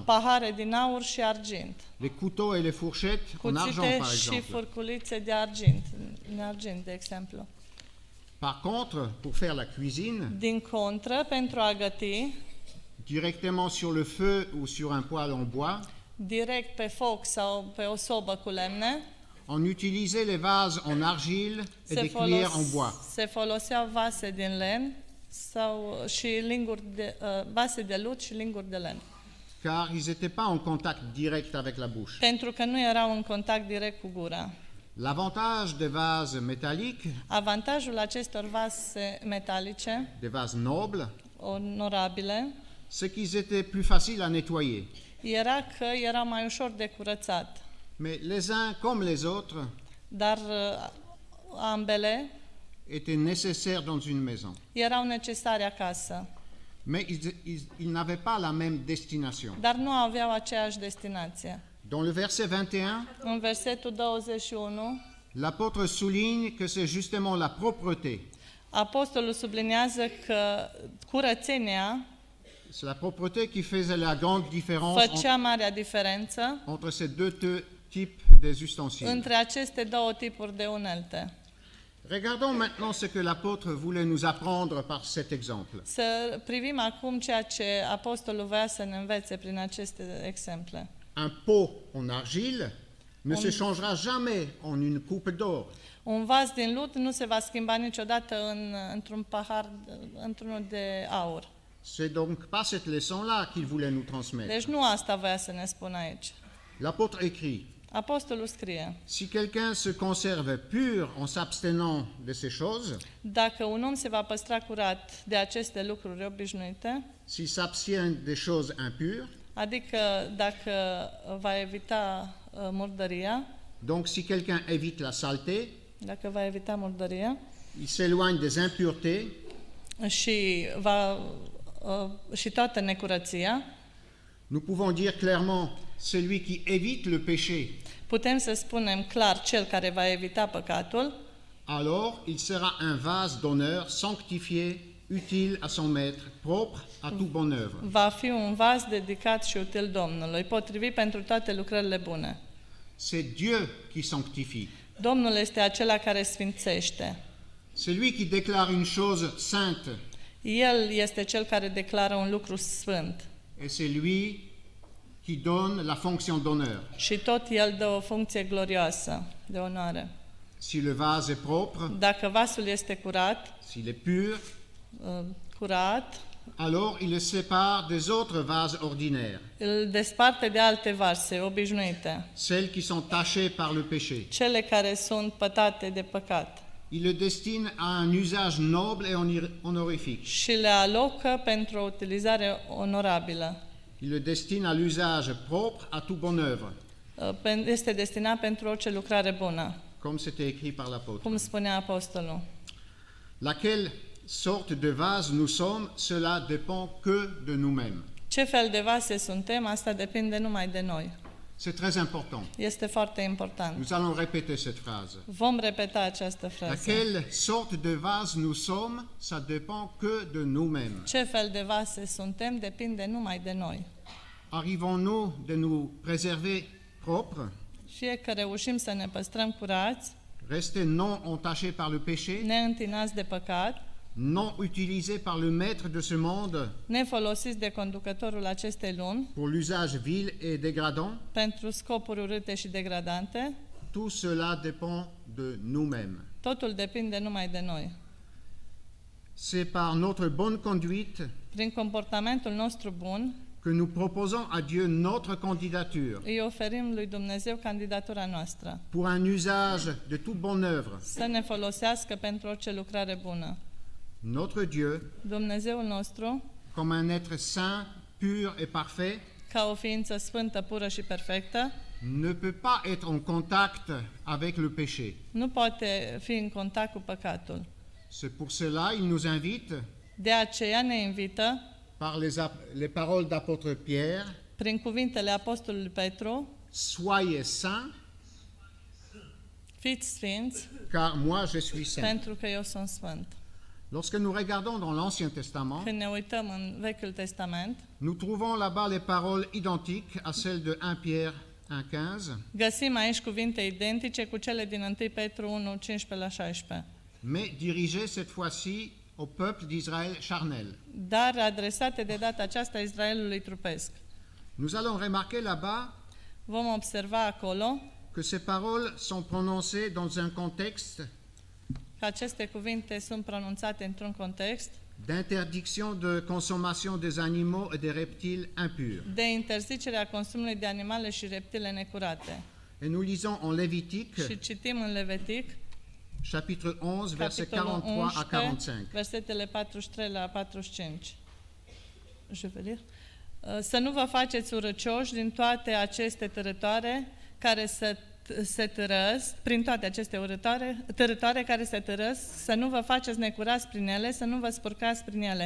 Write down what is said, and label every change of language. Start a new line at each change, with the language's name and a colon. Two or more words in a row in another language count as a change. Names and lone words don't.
Romanian: pahare din aur și argint,
French: les couteaux et les fourchettes en argent,
Romanian: cuțite
French: par
Romanian: și
French: exemple.
Romanian: furculițe din argint, de exemplu.
French: Par contre, pour faire la cuisine,
Romanian: Din contră, pentru a găti,
French: directement sur le feu ou sur un poêle en bois,
Romanian: direct pe foc sau pe o sobă cu lemne,
French: on utilisait les vases en argile et des cuillères en bois.
Romanian: se foloseau vase din lemn sau și linguri vase de lut și linguri de lemn.
French: Car ils n'étaient pas en contact direct avec la bouche.
Romanian: Pentru că nu erau în contact direct cu gura.
French: L'avantage des vases métalliques,
Romanian: Avantajul acestor vase metalice,
French: des vases nobles,
Romanian: onorabile,
French: c'est qu'ils étaient plus faciles à nettoyer.
Romanian: era că era mai ușor de curățat.
French: Mais les uns comme les autres
Romanian: Dar ambele
French: étaient nécessaires dans une maison.
Romanian: erau necesare acasă,
French: Mais ils n'avaient pas la même destination.
Romanian: dar nu aveau aceeași destinație.
French: Dans le verset 21,
Romanian: În versetul 21,
French: l'apôtre souligne que c'est justement la propreté.
Romanian: apostolul subliniază că curățenia
French: C'est la propreté qui faisait la grande différence
Romanian: făcea marea diferență
French: entre ces types des ustensiles.
Romanian: între aceste două tipuri de unelte.
French: Regardons maintenant ce que l'apôtre voulait nous apprendre par cet exemple.
Romanian: Să privim acum ceea ce apostolul voia să ne învețe prin aceste exemple.
French: Un pot en argile ne se changera jamais en une coupe d'or.
Romanian: Un vas din lut nu se va schimba niciodată într-un pahar, într-unul de aur.
French: C'est donc pas cette leçon-là qu'il voulait nous transmettre.
Romanian: Deci nu asta voia să ne spună aici.
French: L'apôtre écrit:
Romanian: Apostolul scrie:
French: si quelqu'un se conserve pur en s'abstenant de ces choses,
Romanian: dacă un om se va păstra curat de aceste lucruri obișnuite,
French: s'il s'abstient des choses impures,
Romanian: adică dacă va evita murdăria,
French: donc si quelqu'un évite la saleté,
Romanian: dacă va evita murdăria
French: il s'éloigne des impuretés,
Romanian: și toată necurăția,
French: nous pouvons dire clairement celui qui évite le péché,
Romanian: putem să spunem clar cel care va evita păcatul,
French: alors il sera un vase d'honneur sanctifié, utile à son maître, propre à toute bonne œuvre.
Romanian: va fi un vas dedicat și util Domnului, potrivit pentru toate lucrările bune.
French: C'est Dieu qui sanctifie.
Romanian: Domnul este acela care sfințește.
French: C'est lui qui déclare une chose sainte.
Romanian: El este cel care declară un lucru sfânt.
French: Et c'est lui qui donne la fonction d'honneur.
Romanian: Și tot el dă o funcție glorioasă, de onoare.
French: Si le vase est propre,
Romanian: Dacă vasul este curat,
French: s'il est pur,
Romanian: curat,
French: alors il le sépare des autres vases ordinaires,
Romanian: îl desparte de alte vase obișnuite,
French: celles qui sont tachées par le péché.
Romanian: cele care sunt pătate de păcat,
French: Il le destine à un usage noble et honorifique.
Romanian: și le alocă pentru o utilizare onorabilă.
French: Il le destine à l'usage propre à toute bonne œuvre,
Romanian: Este destinat pentru orice lucrare bună,
French: comme c'était écrit par l'apôtre.
Romanian: cum spunea apostolul.
French: Laquelle sorte de vase nous sommes, cela dépend que de nous-mêmes.
Romanian: Ce fel de vase suntem, asta depinde numai de noi.
French: C'est très important.
Romanian: Este foarte important.
French: Nous allons répéter cette phrase.
Romanian: Vom repeta această frază.
French: Laquelle sorte de vase nous sommes, ça dépend que de nous-mêmes.
Romanian: Ce fel de vase suntem, depinde numai de noi.
French: Arrivons-nous de nous préserver propres,
Romanian: Fie că reușim să ne păstrăm curați,
French: rester non entachés par le péché,
Romanian: neîntinați de păcat,
French: non utilisés par le maître de ce monde
Romanian: nefolosiți de conducătorul acestei lumi,
French: pour l'usage vil et dégradant,
Romanian: pentru scopuri urâte și degradante,
French: tout cela dépend de nous-mêmes.
Romanian: totul depinde numai de noi.
French: C'est par notre bonne conduite
Romanian: Prin comportamentul nostru bun,
French: que nous proposons à Dieu notre candidature
Romanian: îi oferim lui Dumnezeu candidatura noastră,
French: pour un usage de toute bonne œuvre.
Romanian: să ne folosească pentru orice lucrare bună.
French: Notre Dieu,
Romanian: Dumnezeul nostru,
French: comme un être saint, pur et parfait,
Romanian: ca o ființă sfântă, pură și perfectă,
French: ne peut pas être en contact avec le péché.
Romanian: nu poate fi în contact cu păcatul.
French: C'est pour cela il nous invite,
Romanian: De aceea ne invită,
French: par les paroles d'apôtre Pierre,
Romanian: prin cuvintele apostolului Petru,
French: soyez saints,
Romanian: fiți sfinți,
French: car moi je suis saint.
Romanian: pentru că eu sunt sfânt.
French: Lorsque nous regardons dans l'Ancien Testament,
Romanian: Când ne uităm în Vechiul Testament,
French: nous trouvons là-bas les paroles identiques à celles de 1 Pierre 1,15,
Romanian: găsim aici cuvinte identice cu cele din 1 Petru 1, 15 la 16,
French: mais dirigées cette fois-ci au peuple d'Israël charnel.
Romanian: dar adresate de data aceasta Israelului trupesc.
French: Nous allons remarquer là-bas
Romanian: Vom observa acolo
French: que ces paroles sont prononcées dans un contexte
Romanian: că aceste cuvinte sunt pronunțate într-un context
French: d'interdiction de consommation des animaux et des reptiles impurs.
Romanian: de interzicerea consumului de animale și reptile necurate.
French: Et nous lisons en Lévitique,
Romanian: Și citim în Levitic,
French: chapitre 11, versets
Romanian: capitolul
French: 43 à
Romanian: 11,
French: 45.
Romanian: versetele 43 la 45.
French: Je vais lire.
Romanian: Să nu vă faceți urăcioși din toate aceste târătoare care se târăsc, prin toate aceste târătoare care se târăsc, să nu vă faceți necurați prin ele, să nu vă spurcați prin ele.